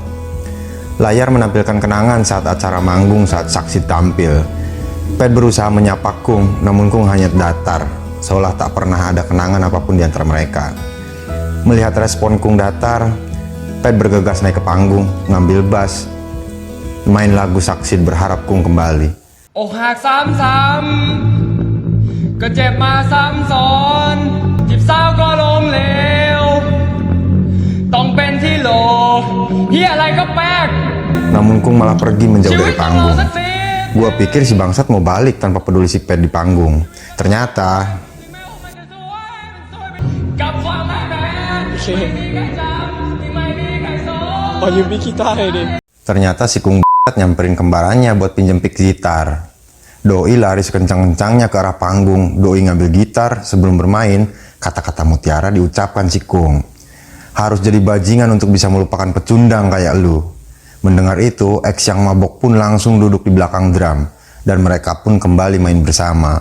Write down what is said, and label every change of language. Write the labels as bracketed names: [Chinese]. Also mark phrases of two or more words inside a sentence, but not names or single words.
[Indonesian] Layar menampilkan kenangan saat acara manggung saat saksi tampil. Ped berusaha menyapa Kung, namun Kung hanya datar, seolah tak pernah ada kenangan apapun di antara mereka. Melihat respon Kung datar, Ped bergegas naik ke panggung, ngambil bass, main lagu Saksit berharap Kung kembali. [Thai] อกหักซ้ำๆก็เจ็บมาซ้ำซ้อนจีบสาวก็ล้มเหลวต้องเป็นที่โหลเฮียอะไรก็แป๊ก [Indonesian] Namun Kung malah pergi menjauh [Thai] ชีวิ [Indonesian] dari [Thai] ตต้องรอ [Indonesian] panggung. [Thai] สักที [Indonesian] Gua pikir si bangsat mau balik tanpa peduli si Ped di panggung. Ternyata [Thai] กับความรักแท้ไม่มีใครจำที่ไม่มีใครสน ขอยืมพี่กีตาร์หน่อยดิ [Indonesian] ternyata si Kung nyamperin kembarannya buat pinjem pick gitar. Doi lari sekencang-kencangnya ke arah panggung. Doi ngambil gitar, sebelum bermain, kata-kata mutiara diucapkan si Kung. Harus jadi bajingan untuk bisa melupakan pecundang kayak lu. Mendengar itu, X yang mabok pun langsung duduk di belakang drum, dan mereka pun kembali main bersama.